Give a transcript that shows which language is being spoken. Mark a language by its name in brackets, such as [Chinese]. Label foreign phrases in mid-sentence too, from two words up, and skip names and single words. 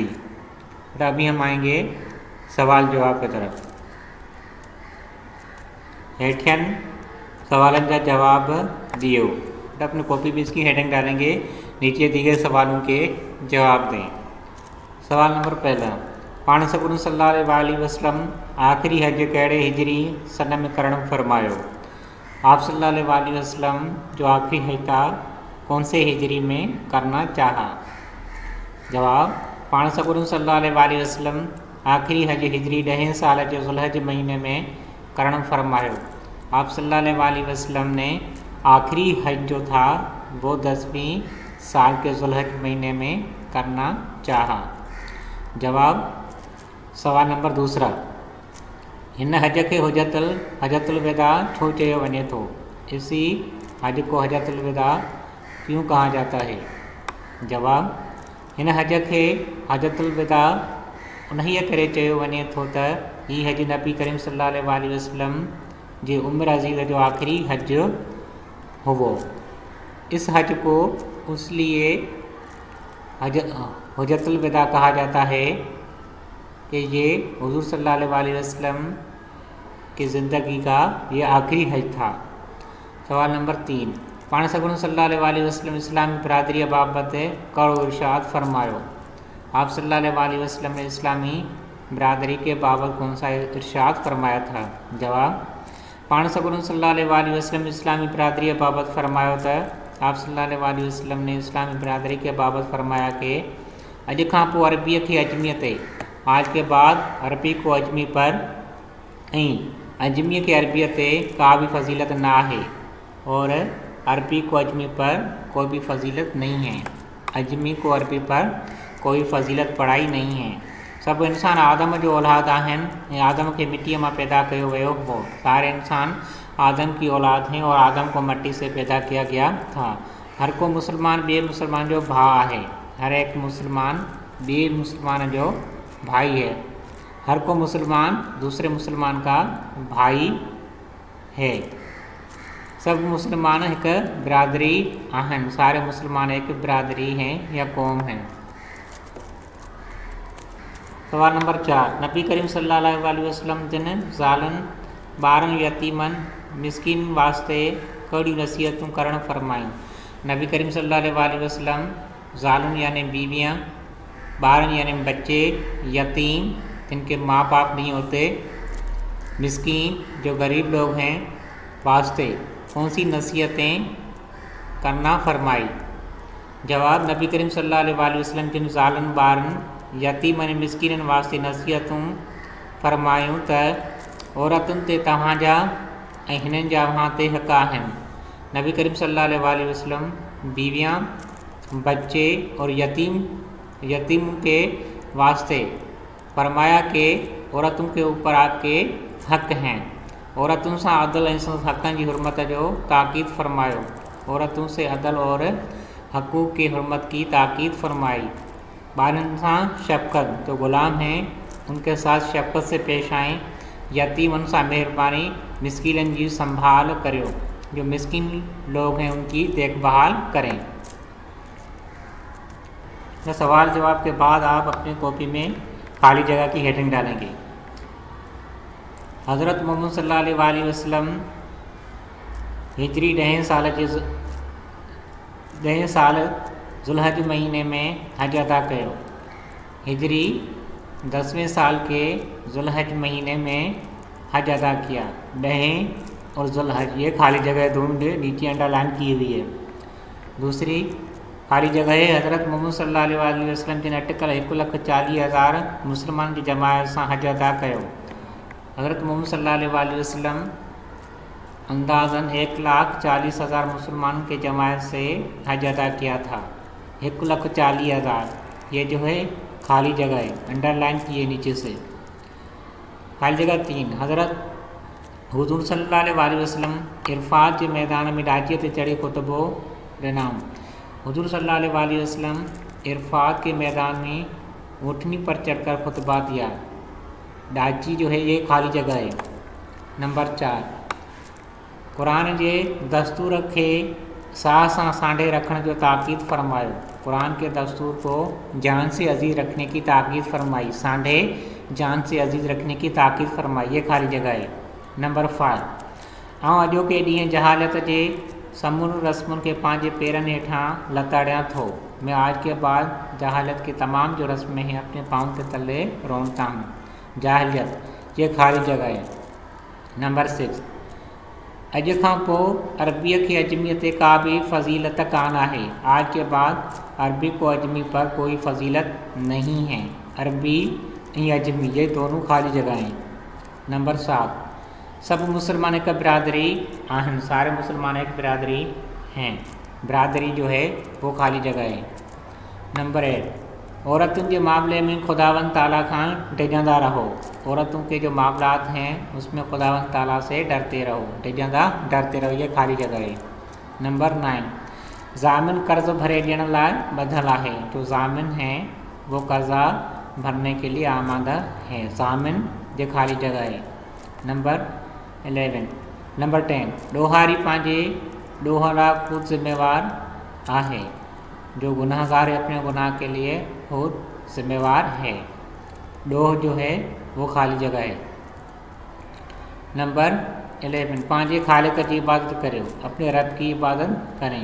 [Hindi] तो अभी हम आएंगे सवाल जवाब की तरफ। [Sindhi] हेठियन सवालों का जवाब दियो। [Hindi] तो अपनी कॉपी भी इसकी हेडिंग डालेंगे, नीचे दिए गए सवालों के जवाब दें। सवाल नंबर पहला, [Sindhi] पाण सॻुरू सल्लल्लाहु अलैहि वसल्लम आख़िरी हज कहिड़े हिजरी सन में करण फरमायो। [Hindi] आप सल्लल्लाहु अलैहि वसल्लम जो आखिरी हज था कौन से हिजरी में करना चाहा। जवाब, [Sindhi] पाण सॻुरू सल्लल्लाहु अलैहि वसल्लम आखिरी हज हिजरी 10 साल के ज़ुल्हज महीने में करण फरमायो। [Hindi] आप सल्लल्लाहु अलैहि वसल्लम ने आखिरी हज जो था वो 10वीं साल के ज़ुल्हज महीने में करना चाहा। [Sindhi] जवाब, सवाल नंबर दूसरा, हिन हज के हजतुल विदा छो चयो वञे थो। [Hindi] इसी हज को हजतुल विदा क्यों कहा जाता है। [Sindhi] जवाब, हिन हज के हजतुल विदा उन्हीअ करे चयो वञे थो त ही हज नबी करीम सल्लल्लाहु अलैहि वसल्लम जे उम्र अज़ीज़ जो आखिरी हज हुओ। [Hindi] इस हज को इसलिए हजतुल विदा कहा जाता है कि ये हुजूर सल्लल्लाहु अलैहि वसल्लम की ज़िंदगी का ये आखिरी हज था। सवाल नंबर 3, [Sindhi] पाण सगुण सल्लल्लाहु अलैहि वसल्लम इस्लामी बिरादरी बाबत कहिड़ो इरशाद फरमायो। [Hindi] आप सल्लल्लाहु अलैहि वसल्लम ने इस्लामी बिरादरी के बाबत कौन सा इरशाद फरमाया था। जवाब, [Sindhi] पाण सगुण सल्लल्लाहु अलैहि वसल्लम इस्लामी बिरादरी बाबत फरमायो त [Hindi] आप सल्लल्लाहु अलैहि वसल्लम ने इस्लामी बिरादरी के बाबत फरमाया कि [Sindhi] अॼु खां पोइ अरबीअ खे अजमीअ ते, [Hindi] आज के बाद अरबी को अजमी पर [Sindhi] ऐं अजमीअ खे अरबीअ ते का भी फजीलत ना है [Hindi] और अरबी को अजमी पर कोई भी फजीलत नहीं है। अजमी को अरबी पर कोई फजीलत पढ़ाई नहीं है। [Sindhi] सब इंसान आदम जो औलाद आहिनि ऐं आदम के मिट्टीअ मां पैदा कयो वियो हो। [Hindi] सारे इंसान आदम की औलाद हैं और आदम को मट्टी से पैदा किया गया था। [Sindhi] हर को मुसलमान ॿिए मुसलमान जो भाउ आहे। हर एक मुसलमान ॿिए मुसलमान जो भाई है। [Hindi] हर को मुसलमान दूसरे मुसलमान का भाई है। [Sindhi] सब मुसलमान एक बिरादरी आहिनि। [Hindi] सारे मुसलमान एक बिरादरी हैं या कौम हैं। सवाल नंबर 4, [Sindhi] नबी करीम सल्लल्लाहु अलैहि वसल्लम जिन ज़ालनि, ॿारनि, यतीमनि, मिस्किन वास्ते कहिड़ियूं नसीहतूं करणु फरमायूं। [Hindi] नबी करीम सल्लल्लाहु अलैहि वसल्लम ज़ालुनि यानी बीवियाँ, ॿारनि यानी बच्चे, यतीम जिनके माँ बाप नहीं होते, मिस्कीन जो गरीब लोग हैं वास्ते कौन सी नसीहतें करना फरमाई। जवाब, [Sindhi] नबी करीम सल्लल्लाहु अलैहि वसल्लम जिन ज़ालनि, ॿारनि, यतीम ऐं मिस्किननि वास्ते नसीहतूं फरमायूं त औरतुनि ते तव्हांजा ऐं हिननि जा वहां ते हक़ आहिनि। [Hindi] नबी करीम सल्लल्लाहु अलैहि वसल्लम बीवियाँ, बच्चे और यतीम के वास्ते फरमाया कि औरतों के ऊपर आपके हक़ हैं। [Sindhi] औरतों से अदल ऐं हक़नि जी हुरमत जो ताक़ीद फरमायो। [Hindi] औरतों से अदल और हकूक़ की हुरमत की ताक़ीद फरमाई। बारन से शफ़क़त, जो ग़ुलाम हैं उनके साथ शफ़क़त से पेश आएँ। यतीमन से मेहरबानी, मिस्कीन की संभाल करो, जो मिस्किन लोग हैं उनकी देखभाल करें। तो सवाल जवाब के बाद आप अपनी कॉपी में खाली जगह की हेडिंग डालेंगे। [Sindhi] हज़रत मोहम्मद सल्लल्लाहु अलैहि वसल्लम हिजरी 10 साल ज़ुल्हज महीने में हज अदा कयो। [Hindi] हिजरी 10वें साल के ज़ुल्हज महीने में हज अदा किया। 10 और ज़ुल्हज, ये खाली जगह ढूंढ नीचे अंडरलाइन की हुई है। [Sindhi] दूसरी खाली जगह है, हज़रत मोहम्मद सल्लल्लाहु अलैहि वसल्लम जिन अटकल 1,40,000 मुसलमान की जमायत से हज अदा कयो। [Hindi] हज़रत मोहम्मद सल्लल्लाहु अलैहि वसल्लम अंदाज़न 1,40,000 मुसलमान के जमायत से हज अदा किया था। 1,40,000, ये जो है खाली जगह है, अंडरलाइन किए नीचे से। खाली जगह [Sindhi] 3, हज़रत हुज़ूर सल्लल्लाहु अलैहि वसल्लम इरफात के मैदान में डाचीअ ते चढ़ी खुतबो ॾिनाऊं। [Hindi] हुज़ूर सल्लल्लाहु अलैहि वसल्लम इरफात के मैदान में ऊँटनी पर चढ़कर खुतबा दिया। डाची जो है ये खाली जगह है। [Sindhi] नंबर 4, कुरान के दस्तूर के साह सां सांढे रखने जो ताक़ीद फरमायो। [Hindi] कुरान के दस्तूर को जान से अजीज़ रखने की ताक़ीद फरमाई। सांढे जान से अजीज़ रखने की ताक़ीद फरमाई, ये खाली जगह है। नंबर 5, [Sindhi] आउं अॼोके ॾींहुं जहालत के समूर रस्मुनि के पंहिंजे पेरनि हेठां लताड़ियां थो। [Hindi] मैं आज के बाद जहालत की तमाम जो रस्में हैं अपने पाँव के तले रोनता हूँ। जाहिलियत, ये खाली जगह है। नंबर 6, [Sindhi] अॼु खां पोइ अरबीअ खे अजमीअ ते का भी फजीलत कान आहे। [Hindi] आज के बाद अरबी को अजमी पर कोई फजीलत नहीं है। अरबी और अजमी ये दोनों खाली जगह हैं। [Sindhi] नंबर 7, सब मुसलमान एक बिरादरी आहिनि। [Hindi] सारे मुसलमान एक बिरादरी हैं। बिरादरी जो है वो खाली जगह है। [Sindhi] नंबर 8, औरतों के मामले में खुदावंद ताला खां डिजंदा रहो। [Hindi] औरतों के जो मामलात हैं उसमें खुदावंद ताला से डरते रहो। डरते रहो, ये खाली जगह है। नंबर 9, [Sindhi] ज़ामिन कर्ज़ भरे ॾियण लाइ ॿधल आहे। [Hindi] जो ज़ामिन हैं वो कर्ज़ा भरने के लिए आमादा है। ज़ामिन ये खाली जगह है। नंबर 11, नंबर 10, [Sindhi] ॾोहारी पंहिंजे ॾोह लाइ खुद जिम्मेवार आहे। [Hindi] जो गुनाहगार है अपने गुनाह के लिए खुद जिम्मेवार है। ॾोह जो है वो खाली जगह है। [Sindhi] नंबर 11 पांजे खालिक की इबादत करो, [Hindi] अपने रब की इबादत करें।